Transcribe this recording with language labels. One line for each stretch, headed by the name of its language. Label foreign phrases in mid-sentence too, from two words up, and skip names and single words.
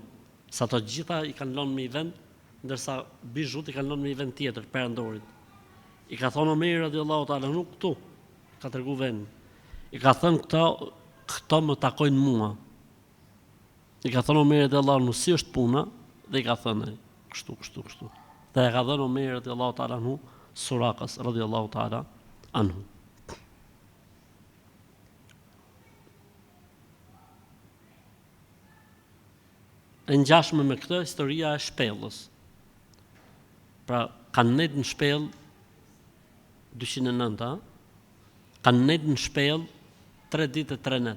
Albanian: Sa të gjitha i kanë lënë në një vend, ndërsa bijut i kanë lënë në një vend tjetër, perandorit. I ka thënë Omeri
Arabic: رضي الله تعالى عنه,
Albanian: këtu, ka tregu vendin. I ka thënë këto më takojnë mua. I ka thënë Omeri
Arabic: رضي الله عنه,
Albanian: si është puna? Dhe i ka thënë kështu. Dhe e ka dhënë Omeri
Arabic: رضي الله تعالى عنه
Albanian: Surakas
Arabic: رضي الله تعالى عنه.
Albanian: E ngjashme me këtë historia e shpellës. Pra kanë net në shpellë 209, kanë net në shpellë 3 ditë e 3 net.